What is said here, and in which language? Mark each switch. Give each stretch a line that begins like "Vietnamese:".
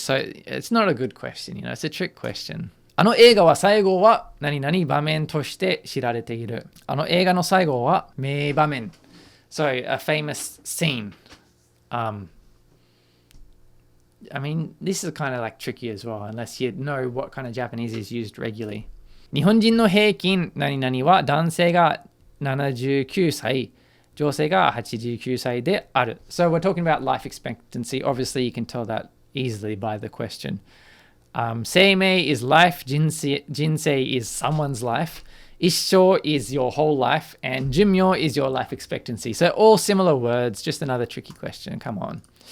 English: So it's not a good question, it's a trick question.
Japanese: あの映画は最後は何々場面として知られている。あの映画の最後は名場面。
English: So a famous scene. This is kind of tricky as well, unless you know what kind of Japanese is used regularly.
Japanese: 日本人の平均何々は男性が79歳、女性が89歳である。
English: So we're talking about life expectancy. Obviously, you can tell that easily by the question. Seimei is life, jinsei is someone's life, issho is your whole life, and jumyo is your life expectancy. So all similar words, just another tricky question. Come on.